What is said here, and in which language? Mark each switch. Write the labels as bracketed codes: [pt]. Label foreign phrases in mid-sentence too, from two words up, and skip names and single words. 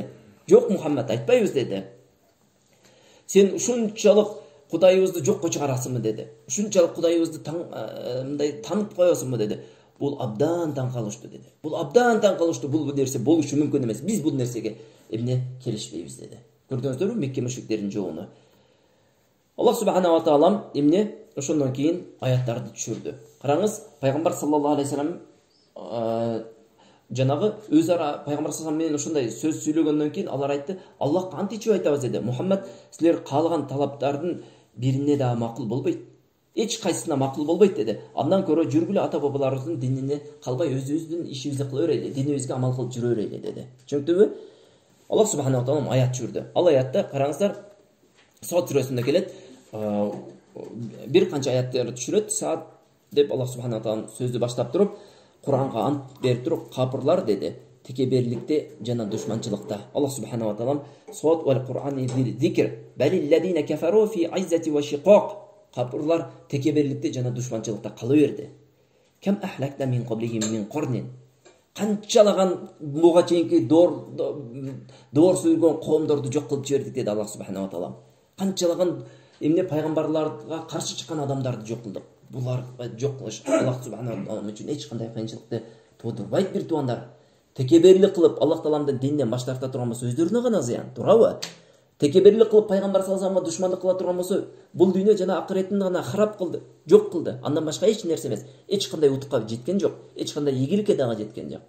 [ky] Жок Мухаммад, айтпайбыз деди. Сен ушунчалык Кудайыбызды жокко чыгарасыңбы деди. Ушунчалык Кудайыбызды мындай танып коесуңбу деди. Бул абдан таң калыштуу деди. Бул абдан таң калыштуу, бул нерсе болушу мүмкүн эмес. Биз бул нерсеге эмне келишпейбиз деди. Көрдүңүздөрбү Мекке мушриктеринин жообуну. [ar] الله سبحانه وتعالى [ky] эмне ошондон кийин аяттарды түшүрдү. Караңыз, пайгамбар [ar] صلى الله عليه وسلم [ky] жанагы өз ара пайгамбар саллаллаху менен ошондой сөз сүйлөгөндөн кийин алар айтты, Аллахка ант ичип айтабыз деди. Мухаммад, силер каалаган талаптардын бирине да макул болбойт. Эч кайсысына макул болбойт деди. Андан көрө жүргүлө ата бабаларыбыздын динине калбай өзүбүздүн ишибизди кыла берели, динибизге амал кылып жүрө берели деди. Түшүнүктүбү? [ar] الله سبحانه وتعالى [ky] аят түшүрдү. Ал аятта караңыздар, Саад сүрөсүндө келет. Бир канча аяттарды түшүрөт. Саад деп [ar] الله سبحانه وتعالى [ky] сөздү баштап туруп, Куранга ант берип туруп, капырлар деди, текеберликте жана душманчылыкта. [ar] الله سبحانه وتعالى ص والقرآن ذي الذكر بل الذين كفروا في عزة وشقاق. [ky] Капырлар текеберликте жана душманчылыкта кала берди. [ar] كم أهلكنا من قبلهم من قرن. [ky] Канчалаган буга чейинки доор сүйлгөн коомдорду жок кылып жибердик деди [ar] الله سبحانه وتعالى. [ky] Канчалаган эмне пайгамбарларга каршы чыккан адамдарды жок кылдык. Булар жок кылыш [ar] الله سبحانه وتعالى [ky] үчүн эч кандай кыйынчылыкты туудурбайт бир туугандар. Текеберлик кылып Аллах-Тааланын дининен баш тарта турган болсо өздөрүнө гана зыян, турабы? Текеберлик кылып пайгамбар [ar] صلى الله عليه [ky] вассаламга душмандык кыла турган болсо, бул дүйнө жана акыретин гана харап кылды, жок кылды. Андан башка эч нерсе эмес. Эч кандай утукка жеткен жок, эч кандай ийгиликке дагы жеткен жок.